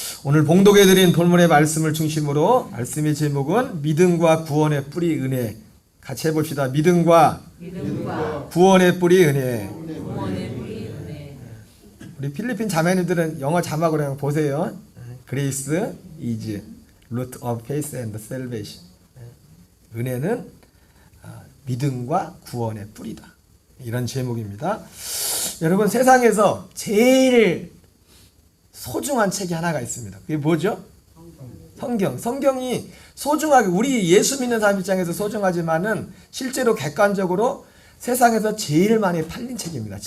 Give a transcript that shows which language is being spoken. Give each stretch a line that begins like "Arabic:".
Korean: 오늘 봉독해드린 본문의 말씀을 중심으로 말씀의 제목은 믿음과 구원의 뿌리 은혜. 같이 해봅시다. 믿음과 구원의 뿌리 은혜. 우리 필리핀 자매님들은 영어 자막으로 한번 보세요.
English: Grace is root of faith and salvation.
Korean: 은혜는 믿음과 구원의 뿌리다. 이런 제목입니다. 여러분 세상에서 제일 소중한 책이 하나가 있습니다. 그게 뭐죠? 성경. 성경이 소중하게 우리 예수 믿는 사람 입장에서 소중하지만은 실제로 객관적으로 세상에서 제일 많이 팔린 책입니다.